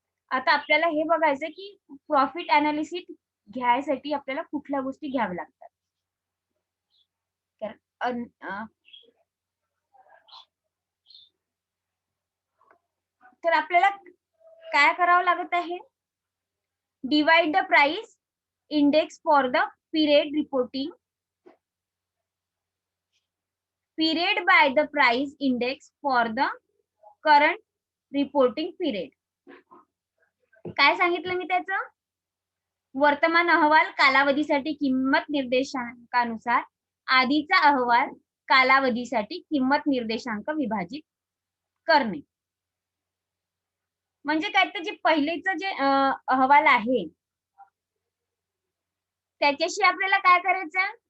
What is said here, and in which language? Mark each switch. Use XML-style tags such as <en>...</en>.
<mr>आता आपल्याला हे बघायचं की प्रॉफिट अनालिसिस घ्यायसाठी आपल्याला कुठल्या गोष्टी घ्याव्या लागतात. तर आपल्याला काय करावं लागत आहे?</mr> <en>Divide the price index for the period reporting period by the price index for the current reporting period.</en> <mr>काय सांगितलं मी त्याचं? वर्तमान अहवाल कालावधीसाठी किंमत निर्देशांकानुसार आधीचा अहवाल कालावधीसाठी किंमत निर्देशांक विभाजित करणे. म्हणजे काय? तर जे पहिलेचं जे अहवाल आहे त्याच्याशी आपल्याला काय करायचं?</mr>